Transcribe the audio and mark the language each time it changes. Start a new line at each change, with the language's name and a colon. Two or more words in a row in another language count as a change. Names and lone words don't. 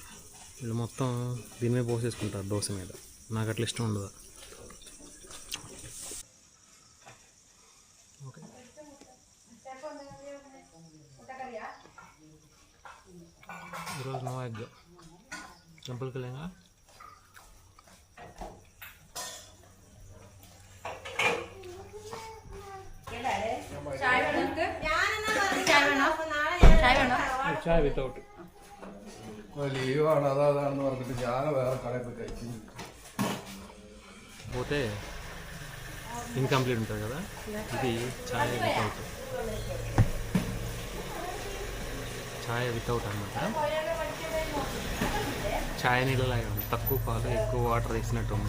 Telugu: వీళ్ళు మొత్తం దీని మీద పోసేసుకుంటారు దోశ మీద. నాకు అట్లా ఇష్టం ఉండదు. ఓకే, ఈరోజు
English: no egg.
Telugu: టెంపుల్కి వెళ్ళాక ചായ വിത്തൗട്ട്
Malayalam: ലീവാണ്, അതാണെന്ന് പറഞ്ഞിട്ട് ഞാൻ വേറെ കടയിൽ പോയി കഴിച്ചു.
Telugu: పోతే ఇన్కంప్లీట్ ఉంటుంది కదా, ఇది ఛాయ్ వితౌట్ అన్నమాట. ఛాయ్ నీళ్ళలాగే ఉంది, తక్కువ పాలు ఎక్కువ వాటర్ వేసినట్టు ఉంది.